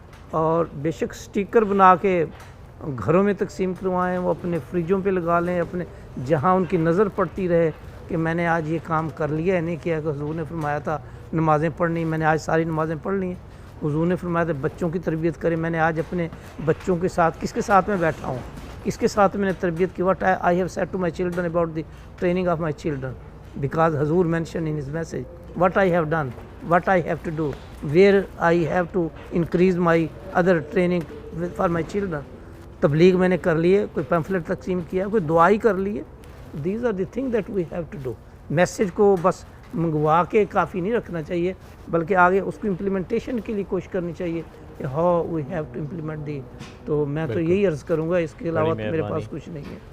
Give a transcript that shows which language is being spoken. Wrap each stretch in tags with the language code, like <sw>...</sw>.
<ur>اور بے شک سٹیکر بنا کے گھروں میں تقسیم کروائیں، وہ اپنے فریجوں پہ لگا لیں، اپنے جہاں ان کی نظر پڑتی رہے. کہ میں نے آج یہ کام کر لیا ہے، نہیں کیا کہ حضور نے فرمایا تھا نمازیں پڑھنی، میں نے آج ساری نمازیں پڑھ لی ہیں۔ حضور نے فرمایا تھا بچوں کی تربیت کریں، میں نے آج اپنے بچوں کے ساتھ کس کے ساتھ میں بیٹھا ہوں، کس کے ساتھ میں نے تربیت کی.</ur> <en>What I have said to my children about the training of my children, because Hazur mentioned in his message what I have done, what I have to do, where I have to increase my other training for my children.</en> <ur>تبلیغ میں نے کر لی ہے، کوئی pamphlet تقسیم کیا، کوئی دعائی کر لی ہے.</ur> <en>These are the thing that we have to do.</en> <ur>Message کو بس منگوا کے کافی نہیں رکھنا چاہیے، بلکہ آگے اس کو امپلیمنٹیشن کے لیے کوشش کرنی چاہیے کہ</ur> <en>How we have to implement the.</en> <ur>تو میں تو یہی عرض کروں گا، اس کے علاوہ تو میرے پاس کچھ نہیں ہے.</ur>